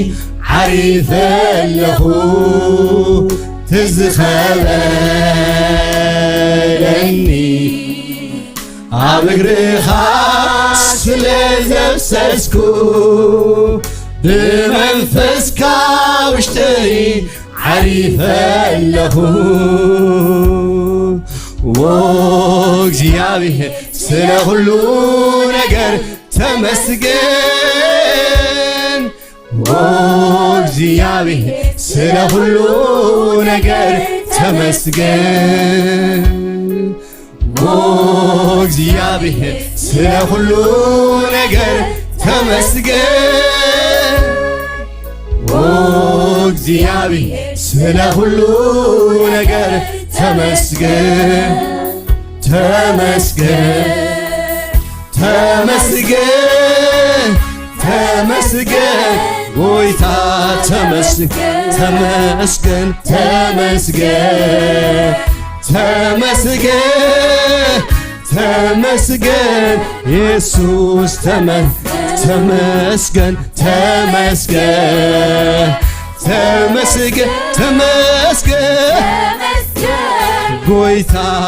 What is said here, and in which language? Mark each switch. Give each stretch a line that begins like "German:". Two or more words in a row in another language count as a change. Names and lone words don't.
Tigrinya: ዓሪፈለኹ ትዝኸበደኒ አብግርኻ ስለዘፍሰስኩ በመንፈስካ ውሽተይ ዓሪፈለኹ
Amharic: እግዚአብሔር ስለ ሁሉ ነገር ተመስገን እግዚአብሔር ስለ ሁሉ ነገር ተመስገን እግዚአብሔር ስለ ሁሉ ነገር ተመስገን እግዚአብሔር ስለ ሁሉ ነገር ተመስገን ተመስገን ተመስገን ተመስገን ጎይታ ተመስገን ተመስገን ተመስገን ተመስገን ተመስገን ኢየሱስ ተመስገን ተመስገን ተመስገን ተመስገን ጎይታ